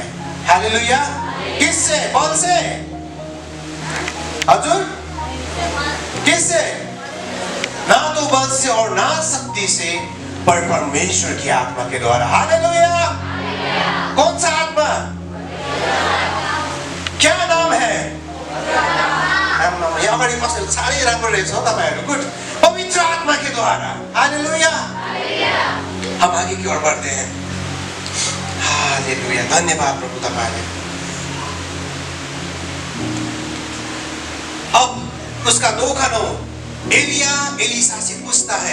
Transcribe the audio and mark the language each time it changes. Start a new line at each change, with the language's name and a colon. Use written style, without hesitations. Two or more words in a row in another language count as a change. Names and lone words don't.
Hindi: हालेलुया। किससे? बल से? अर्जुन किससे? ना तो बल से और ना शक्ति से, पर परमेश्वर की आत्मा के द्वारा। हालेलुया। कौन सा आत्मा? क्या नाम है?
Nepali: अगाडि बसेर साह्रै राम्रो रहेछ हो तपाईहरु।
Hindi: गुड। पवित्र आत्मा के द्वारा। हालेलुया। हम आगे की ओर बढ़ते हैं।
Nepali: हालेलुया। धन्यवाद प्रभु तपाईले।
Hindi: अब उसका 2 खनों एलिया एलिशा से पूछता है।